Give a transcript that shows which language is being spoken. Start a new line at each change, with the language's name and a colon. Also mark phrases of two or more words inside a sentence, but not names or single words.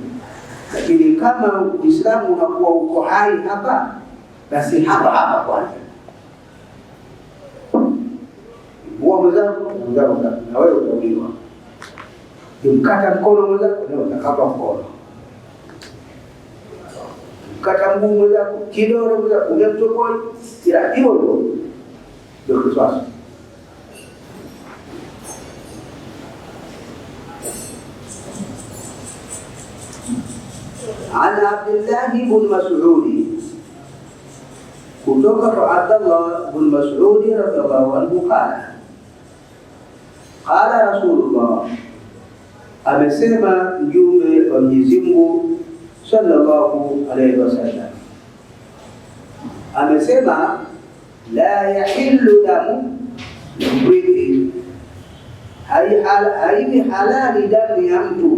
Swahili: Lakini kama Uislamu unakuwa uko hai hapa, basi hapa kwanza muua mwenzako na wewe utauliwa. Ukimkata mkono mwenzako leo utakatwa mkono. Ukimkata mguu mwenzako, kidole mwenzako, ungemtoboa kila hiyo ndio Qisas.
Arabic: عن عبد الله بن مسعود
Swahili: kutoka kwa Abdullah bin Mas'ud
Arabic: رضي الله عنه قال رسول الله,
Swahili: amesema mjumbe wa Mwenyezi Mungu
Arabic: صلى الله عليه وسلم,
Swahili: amesema
Arabic: لا يحل دم
Swahili: mrithi, haiwi halali damu ya mtu